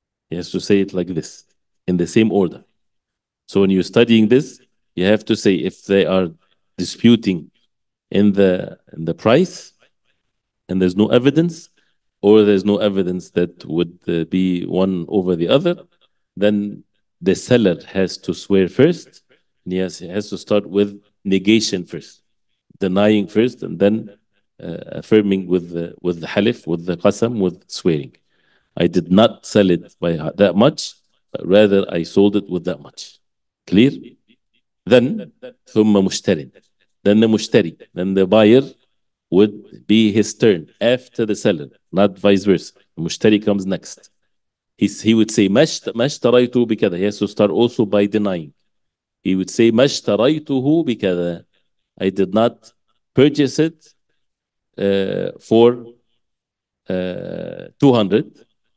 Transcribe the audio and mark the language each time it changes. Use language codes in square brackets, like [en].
[en] He has to say it like this, in the same order. So when you're studying this, you have to say if they are disputing in the price and there's no evidence, or there's no evidence that would be one over the other, then the seller has to swear first. And he has to start with negation first, denying first, and then affirming with the halif, with the qasam, with swearing. I did not sell it by that much, but rather I sold it with that much. Clear? Then [ar] ثم مشترٍ. [en] Then the mushtari, then the buyer would be his turn after the seller, not vice versa. The mushtari comes next. He would say [ar] ما اشتريته بكذا. [en] He has to start also by denying. He would say [ar] ما اشتريته بكذا. [en] I did not purchase it for 200.